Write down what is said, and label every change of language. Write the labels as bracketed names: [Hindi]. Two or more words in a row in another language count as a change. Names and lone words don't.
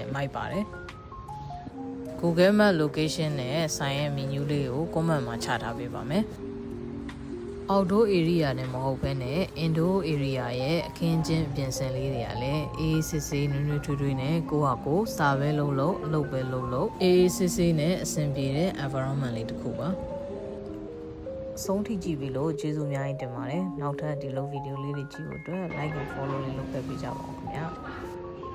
[Burmese] နဲ့မိုက်ပါတယ် Google Map location နဲ့ဆိုင်ရဲ့ menu လေးကို comment မှာချထားပေးပါမယ်။ [English] Outdoor area [Burmese] နဲ့မဟုတ်ဘဲနဲ့ [English] Indoor area [Burmese] ရဲ့အခင်းကျင်းအပြင်ဆင်လေးတွေကလည်းအေးစစ်စစ်နွေးနွေးထွေးထွေးနဲ့ကိုယ့်ဟာကိုယ်စာပဲလုပ်လို့အလုပ်ပဲလုပ်လို့အေးစစ်စစ်နဲ့အဆင်ပြေတဲ့ environment လေးတစ်ခုပါ။အဆုံးထိကြည့်ပြီးလို့ကျေးဇူးအများကြီးတင်ပါတယ်။နောက်ထပ်ဒီလိုဗီဒီယိုလေးတွေကြည့်ဖို့အတွက် [English] like and follow [Burmese] လေးလုပ်ပေးကြပါဦးခင်ဗျာ။